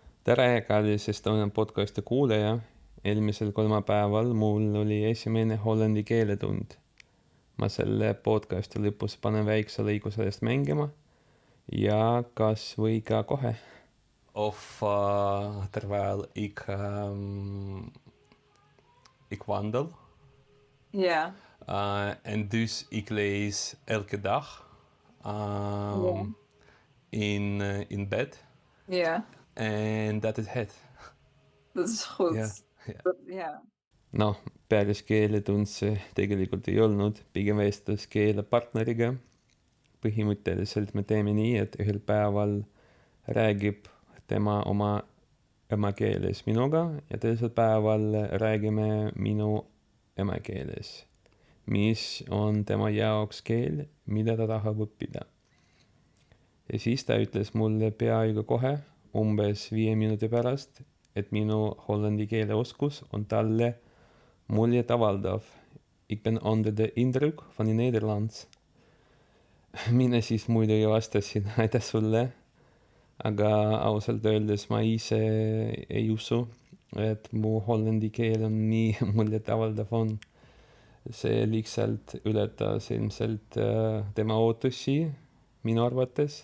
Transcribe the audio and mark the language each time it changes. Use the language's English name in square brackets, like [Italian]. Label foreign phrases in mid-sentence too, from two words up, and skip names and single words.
[Estonian] tere, kallis Estonian podcasti kuulaja. Eelmisel kolmapäeval mul oli esimene hollandi keeletund. Ma selle podcasti lõpus panen väikse lõigu sellest mängima ja kas või ka kohe. [Dutch] Terwijl ik wandel. Ja. En dus ik lees elke dag Ja. in bed. Ja, En dat is het. dat is goed. Ja, ja. Ja. [Estonian] Noh, päris keeletund see tegelikult ei olnud, pigem vestlus keelepartneriga. Põhimõtteliselt me teeme nii, et ühel päeval räägib tema oma emakeeles minuga ja teisel päeval räägime minu emakeeles, mis on tema jaoks keel, mida ta tahab õppida. Ja siis ta ütles mulle peaaegu kohe, umbes 5 minuti pärast, et minu hollandi keele oskus on talle muljetavaldav. [Dutch] Ik ben onder de indruk van die Nederlands. [Estonian] Mina siis muidugi vastasin, aitäh sulle, aga ausalt öeldes ma ise ei usu, et mu hollandi keel on nii muljetavaldav on. See lihtsalt ületas ilmselt tema ootusi minu arvates.